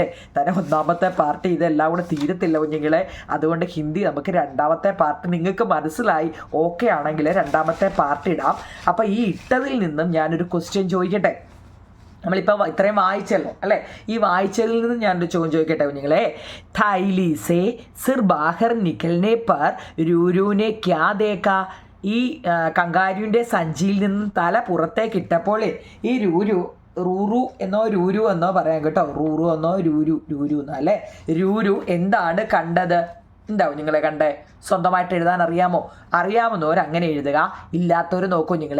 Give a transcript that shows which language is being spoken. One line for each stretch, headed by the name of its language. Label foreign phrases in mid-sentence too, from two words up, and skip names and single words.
Malayalam: ഒന്നാമത്തെ പാർട്ടി ഇതെല്ലാം കൂടെ തീരത്തില്ല കുഞ്ഞുങ്ങളെ. അതുകൊണ്ട് ഹിന്ദി നമുക്ക് രണ്ടാമത്തെ പാർട്ടി നിങ്ങൾക്ക് മനസ്സിലായി ഓക്കെ ആണെങ്കിൽ രണ്ടാമത്തെ പാർട്ടി ഇടാം. അപ്പോൾ ഈ ഇട്ടതിൽ നിന്നും ഞാനൊരു ക്വസ്റ്റ്യൻ ചോദിക്കട്ടെ. നമ്മളിപ്പോൾ ഇത്രയും വായിച്ചല്ലോ അല്ലേ, ഈ വായിച്ചതിൽ നിന്ന് ഞാനൊരു ചോദ്യം ചോദിക്കട്ടെ കുഞ്ഞുങ്ങളെ.
Hindi: थैली से सिर बाहर निकलने पर रूरू ने क्या देखा.
Malayalam: ഈ കങ്കാരുവിൻ്റെ സഞ്ചിയിൽ നിന്ന് തല പുറത്തേക്ക് ഇട്ടപ്പോൾ ഈ റൂറു എന്നോ പറയാം കേട്ടോ. റൂറു എന്നോ രൂരു എന്നോ അല്ലേ. രൂരു എന്താണ് കണ്ടത്? നിങ്ങളെ കണ്ടേ? സ്വന്തമായിട്ട് എഴുതാൻ അറിയാമെന്നവർ അങ്ങനെ എഴുതുക, ഇല്ലാത്തവർ നോക്കൂ നിങ്ങളെ.